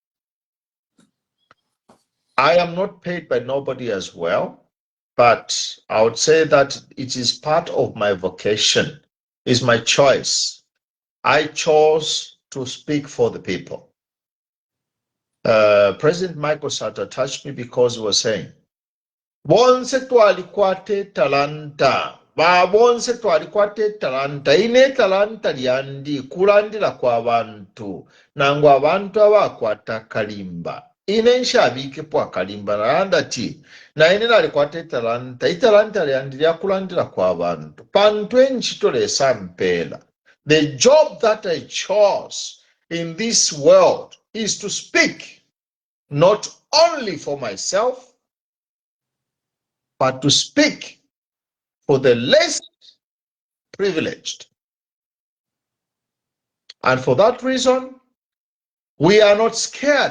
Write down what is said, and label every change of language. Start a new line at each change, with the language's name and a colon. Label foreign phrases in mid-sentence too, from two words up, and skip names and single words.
English: I am not paid by nobody as well, but I would say that it is part of my vocation, is my choice. I chose to speak for the people. President Michael Sata touched me because he was saying,
Bemba: bonse twalikwate talanta bonse twalikwate talanta ine talanta lyandi kulandira kw'abantu nangu abantu abakwata kalimba ine nshabikepo akalimba nalanda ti naine nalikwate talanta italanta lyandi lyakulandira kw'abantu pantu enchito lesa mpela.
English: The job that I chose in this world is to speak not only for myself, but to speak for the less privileged. And for that reason, we are not scared.